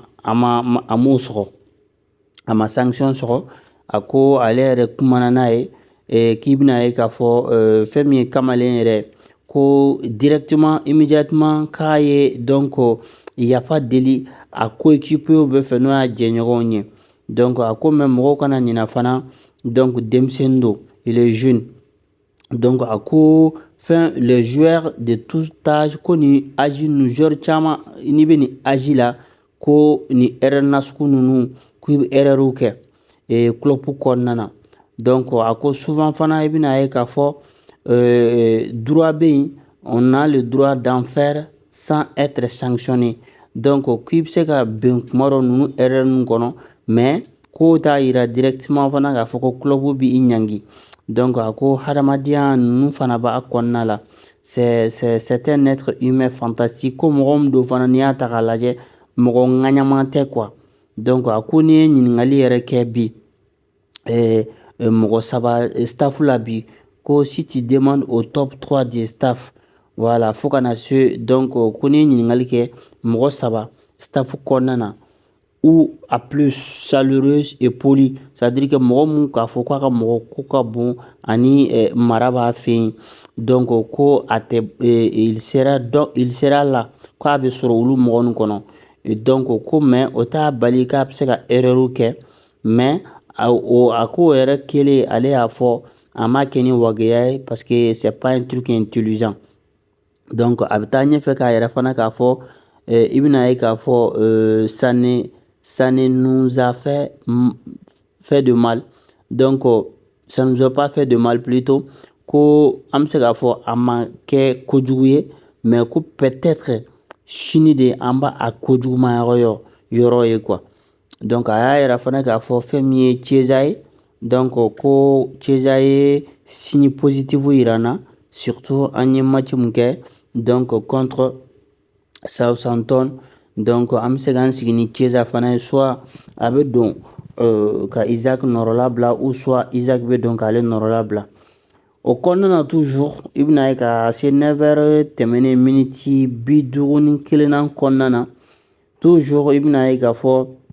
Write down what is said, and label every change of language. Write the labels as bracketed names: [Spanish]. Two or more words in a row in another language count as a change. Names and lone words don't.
[Bambara] m'o sɔgɔ a ma sanction sɔgɔ a ko ale yɛrɛ kumana n'a ye k'i bɛna ye k'a fɔ fɛn min ye kamalen yɛrɛ ko [French] directement immédiatement [Bambara] k'a ye donc yafa deli a coéquipier bɛɛ fɛ n'o y'a jɛɲɔgɔnw ye donc a ko mais mɔgɔw kana ɲina fana donc denmisɛnnin don [French] il est jeune [Bambara] donc a ko fɛn [French] les joueurs de tout âge [Bambara] ko ni âge ninnu joueur caman n'i bɛ nin âge la ko ni [French] erreur nasugu [Bambara] ninnu k'i bɛ erreur kɛ club kɔnɔna na donc a ko souvent fana i bɛna ye k'a fɔ droit bɛ yen [French] on a le droit d'en faire sans être sanctionné [Bambara] donc k'i bɛ se ka bɛn kuma dɔ ninnu erreur ninnu kɔnɔ mais ko t'a yira directement fana k'a fɔ ko club b'i ɲangi donc a ko hadamadenya ninnu fana b'a kɔnɔna la [French] c'est un être humain fantastique [Bambara] ko mɔgɔ min don fana n'i y'a ta k'a lajɛ mɔgɔ ŋaɲaman tɛ quoi donc a ko n'i ye ɲininkali yɛrɛ kɛ bi mɔgɔ saba staff la bi ko [French] si tu demandes au top 3 des staff [Bambara] voilà fo kana se donc ko n'i ye ɲininkali kɛ mɔgɔ saba staff kɔnɔna na [French] ou à plus chaleureuse et poli c'est-à-dire que [Bambara] mɔgɔ mun k'a fɔ k'a ka mɔgɔ ko ka bon ani mara b'a fɛ yen donc ko a tɛ [French] il sera là [Bambara] k'a bɛ sɔrɔ olu mɔgɔ ninnu kɔnɔ donc ko mais o t'a bali k'a bɛ se ka erreur kɛ mais a ko yɛrɛ kelen ale y'a fɔ a ma kɛ ni wageya ye [French] parce que c'est pas un truc intelligent [Bambara] donc a bɛ taa ɲɛfɛ k'a yɛrɛ fana k'a fɔ i bɛna ye k'a fɔ [French] ça ne nous a fait de mal donc ça nous a pas fait de mal plutôt [Bambara] ko an bɛ se k'a fɔ a ma kɛ kojugu ye mais ko peut-être sini de an b'a a kojuguma yɔrɔ ye quoi donc a y'a yɛrɛ fana k'a fɔ fɛn min ye Chiesa ye donc ko Chiesa ye [French] signe positif [Bambara] yira n na surtout an ye match mun kɛ donc contre Southampton donc an bɛ se k'an sigi ni Chiesa fana ye soit a bɛ don ka Isaac nɔrɔla bila [French] ou soit [Bambara] Isaac bɛ don k'ale nɔrɔla bila o kɔnɔna na toujours i bɛna ye ka se 9h tɛmɛnen miniti 51 kɔnɔna na toujours i bɛna ye k'a fɔ